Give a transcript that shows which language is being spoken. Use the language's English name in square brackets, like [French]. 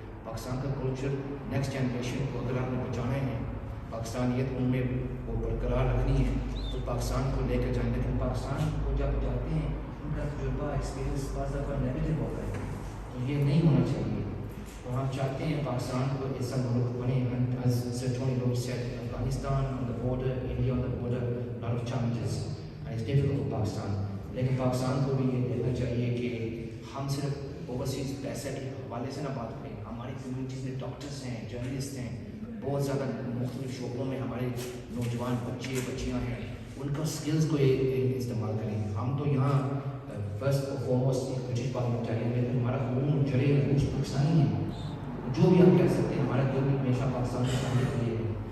[Hindi] पाकिस्तान का culture next generation को अगर आपने बचाना है, पाकिस्तानियत उनमें वो बरकरार रखनी है, तो पाकिस्तान को लेकर जाएं. लेकिन पाकिस्तान को जब जाते हैं उनका तजुर्बा एक्सपीरियंस बहुत ज़्यादा नेगेटिव होता है, तो ये नहीं होना चाहिए. तो हम चाहते हैं पाकिस्तान को ऐसा मुल्क बने. [English] As Sir Tony Lloyd said, Afghanistan on the border, India on the border, a lot of challenges. it's difficult for Pakistan. [Hindi] लेकिन पाकिस्तान को भी ये देखना चाहिए कि हम सिर्फ ओवरसीज पैसे के हवाले से ना बात करें, हमारी कम्युनिटीज़ में डॉक्टर्स हैं, जर्नलिस्ट हैं, बहुत ज़्यादा मुख्तलिफ शोबों में हमारे नौजवान बच्चे बच्चियाँ हैं, उनका स्किल्स को इस्तेमाल करें। हम तो यहाँ फर्स्ट और फॉरमोस्ट एक ब्रिटिश पार्लियामेंटेरियन में हमारा खून जड़े कुछ पाकिस्तानी है, जो भी हम कह सकते हैं हमारा दिल हमेशा पाकिस्तान के सामने के लिए है।